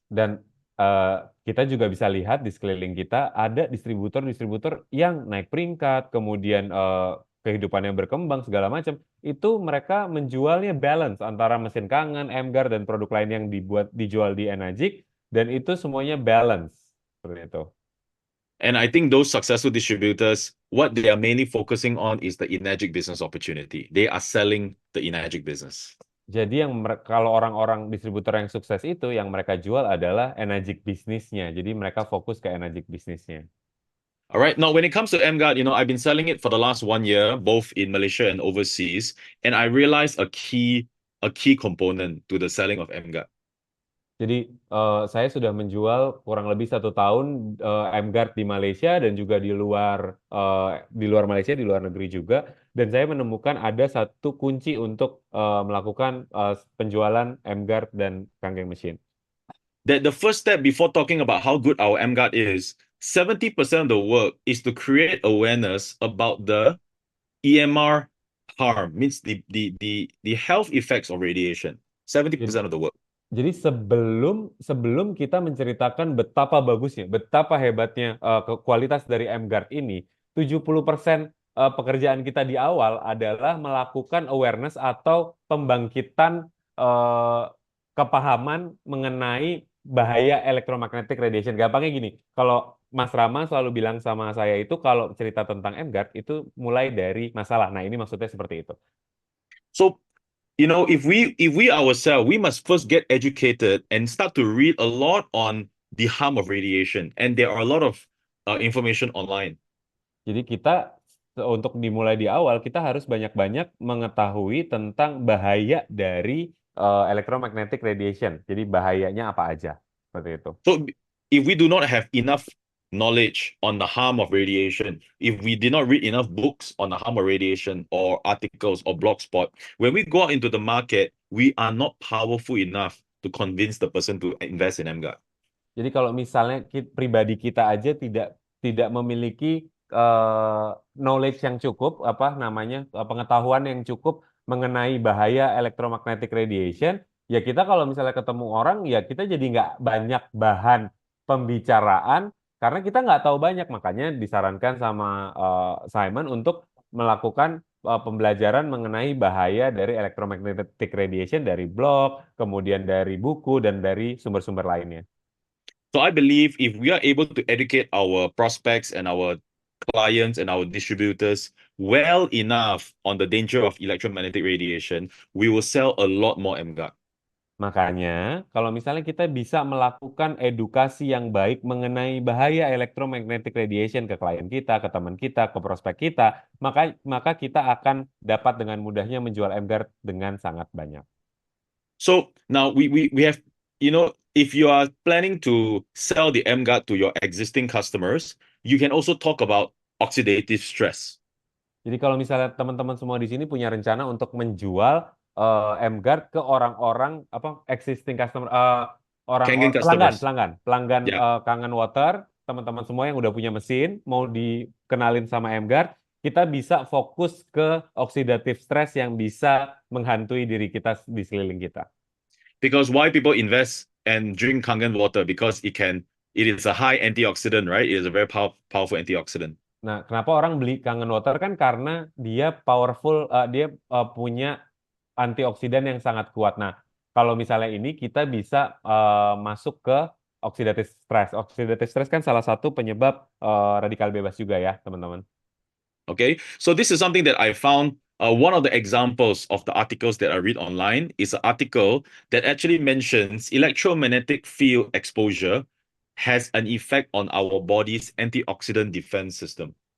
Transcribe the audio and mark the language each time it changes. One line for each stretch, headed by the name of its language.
Indonesian: Dan kita juga bisa lihat di sekeliling kita ada distributor-distributor yang naik peringkat, kemudian kehidupannya berkembang segala macam. Itu mereka menjualnya balance antara mesin Kangen, M-Guard, dan produk lain yang dijual di Enagic, dan itu semuanya balance seperti itu.
English: And I think those successful distributors, what they are mainly focusing on is the Enagic business opportunity. They are selling the Enagic business.
Indonesian: Jadi kalau orang-orang distributor yang sukses itu yang mereka jual adalah Enagic bisnisnya. Jadi mereka fokus ke Enagic bisnisnya.
English: All right. Now, when it comes to MGuard, I've been selling it for the last 1 year, both in Malaysia and overseas, and I realized a key component to the selling of MGuard.
Indonesian: Jadi saya sudah menjual kurang lebih 1 tahun M-Guard di Malaysia dan juga di luar Malaysia, di luar negeri juga. Dan saya menemukan ada satu kunci untuk melakukan penjualan M-Guard dan Kangen Machine.
English: That the first step before talking about how good our MGuard is, 70% of the work is to create awareness about the EMR harm, means the health effects of radiation. 70% of the work.
Indonesian: Jadi sebelum kita menceritakan betapa bagusnya, betapa hebatnya kualitas dari M-Guard ini, 70% pekerjaan kita di awal adalah melakukan awareness atau pembangkitan kepahaman mengenai bahaya electromagnetic radiation. Gampangnya gini, kalau Mas Rama selalu bilang sama saya itu kalau cerita tentang M-Guard itu mulai dari masalah. Nah, ini maksudnya seperti itu.
English: So, if we ourselves, we must first get educated and start to read a lot on the harm of radiation. And there are a lot of information online.
Indonesian: Jadi kita untuk dimulai di awal kita harus banyak-banyak mengetahui tentang bahaya dari electromagnetic radiation. Jadi bahayanya apa aja seperti itu.
English: So if we do not have enough knowledge on the harm of radiation, if we did not read enough books on the harm of radiation or articles or blogspot, when we go out into the market, we are not powerful enough to convince the person to invest in MGuard.
Indonesian: Jadi kalau misalnya pribadi kita aja tidak memiliki knowledge yang cukup, pengetahuan yang cukup mengenai bahaya electromagnetic radiation, ya kita kalau misalnya ketemu orang, ya kita jadi nggak banyak bahan pembicaraan karena kita nggak tahu banyak. Makanya disarankan sama Simon untuk melakukan pembelajaran mengenai bahaya dari electromagnetic radiation dari blog, kemudian dari buku dan dari sumber-sumber lainnya.
English: So I believe if we are able to educate our prospects and our clients and our distributors well enough on the danger of electromagnetic radiation, we will sell a lot more MGuard.
Indonesian: Makanya, kalau misalnya kita bisa melakukan edukasi yang baik mengenai bahaya electromagnetic radiation ke klien kita, ke teman kita, ke prospek kita, maka kita akan dapat dengan mudahnya menjual MGuard dengan sangat banyak.
English: So now we have, if you are planning to sell the MGuard to your existing customers, you can also talk about oxidative stress.
Indonesian: Jadi kalau misalnya teman-teman semua di sini punya rencana untuk menjual MGuard ke orang-orang existing customer, Kangen pelanggan,
English: customers.
Indonesian: pelanggan
English: Yeah.
Indonesian: Kangen Water, teman-teman semua yang udah punya mesin mau dikenalin sama MGuard, kita bisa fokus ke oxidative stress yang bisa menghantui diri kita di sekeliling kita.
English: Because why people invest and drink Kangen water? Because it is a high antioxidant, right? It is a very powerful antioxidant.
Indonesian: Nah, kenapa orang beli Kangen Water kan karena dia powerful, dia punya antioksidan yang sangat kuat. Nah, kalau misalnya ini kita bisa masuk ke oxidative stress. Oxidative stress kan salah satu penyebab radikal bebas juga ya, teman-teman.
English: Okay, so this is something that I found. One of the examples of the articles that I read online is an article that actually mentions electromagnetic field exposure has an effect on our body's antioxidant defense system.